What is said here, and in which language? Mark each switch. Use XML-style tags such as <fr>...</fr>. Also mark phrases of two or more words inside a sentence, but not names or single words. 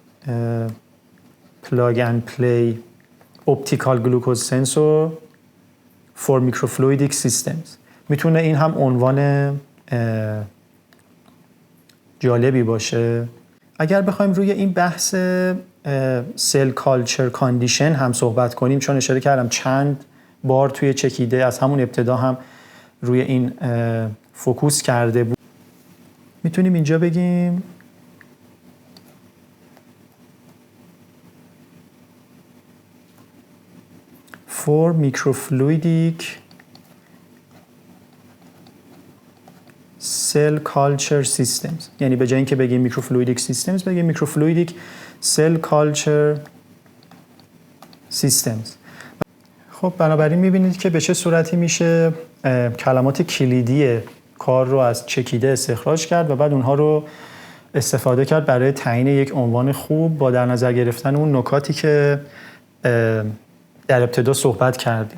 <en>plug and play optical glucose sensor for microfluidic systems</en> <fa>میتونه این هم عنوان جالبی باشه. اگر بخوایم روی این بحث</fa> <en>cell culture condition</en> <fa>هم صحبت کنیم، چون اشاره کردم چند بار توی چکیده از همون ابتدا هم روی این فوکوس کرده بود، میتونیم اینجا بگیم</fa> <en>for microfluidic cell culture systems،</en> <fa>یعنی به جای اینکه بگیم</fa> <en>microfluidic systems</en> <fa>بگیم</fa> <en>microfluidic cell culture systems.</en> <fa>خب بنابراین میبینید که به چه صورتی میشه کلمات کلیدی کار رو از چکیده استخراج کرد و بعد اونها رو استفاده کرد برای تعیین یک عنوان خوب با در نظر گرفتن اون نکاتی که در ابتدا صحبت کردیم.</fa>